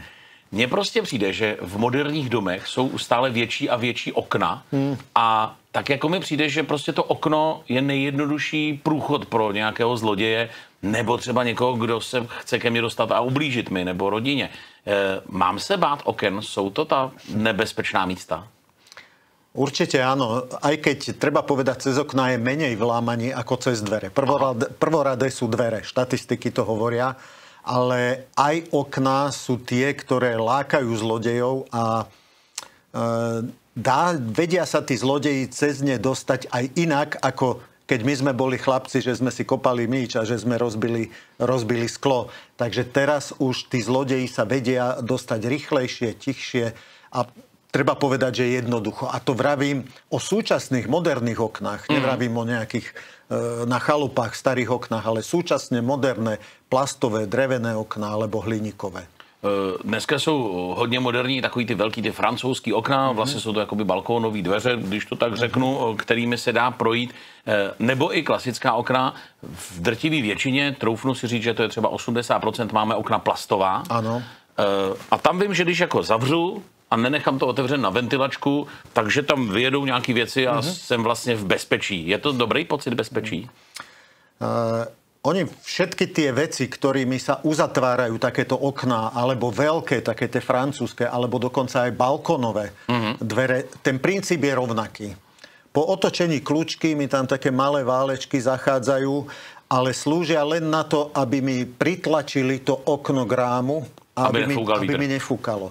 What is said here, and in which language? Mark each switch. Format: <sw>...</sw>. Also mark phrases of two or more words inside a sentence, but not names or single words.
<cs>Mně prostě přijde, že v moderních domech jsou stále větší a větší okna a tak jako mi přijde, že prostě to okno je nejjednodušší průchod pro nějakého zloděje nebo třeba někoho, kdo se chce ke mně dostat a ublížit mi nebo rodině. Mám se bát oken? Jsou to ta nebezpečná místa?</cs> <sk>Určite áno, aj keď treba povedať, cez okná je menej vlámaní ako cez dvere. Prvoradé sú dvere, štatistiky to hovoria, ale aj okná sú tie, ktoré lákajú zlodejov a vedia sa tí zlodeji cez ne dostať aj inak, ako keď my sme boli chlapci, že sme si kopali míč a že sme rozbili sklo. Takže teraz už tí zlodeji sa vedia dostať rýchlejšie, tichšie a treba povedať, že jednoducho. A to vravím o súčasných moderných oknách. Nevravím o nejakých na chalupách starých oknách, ale súčasne moderné plastové, drevené okná alebo hliníkové.</sk> <cs>Dneska jsou hodně moderní takový ty velký, ty francouzský okna, vlastně jsou to jakoby balkónový dveře, když to tak řeknu, kterými se dá projít, nebo i klasická okna. V drtivé většině, troufnu si říct, že to je třeba 80%, máme okna plastová. Ano. A tam vím, že když jako zavřu a nenechám to otevřen na ventilačku, takže tam vyjedou nějaké věci a jsem vlastně v bezpečí. Je to dobrý pocit bezpečí?</cs> <sk>Oni všetky tie veci, ktorými sa uzatvárajú takéto okná, alebo veľké, také tie francúzske, alebo dokonca aj balkónové dvere, ten princíp je rovnaký. Po otočení kľúčky mi tam také malé válečky zachádzajú, ale slúžia len na to, aby mi pritlačili to okno k rámu, aby mi nefúkalo.</sk>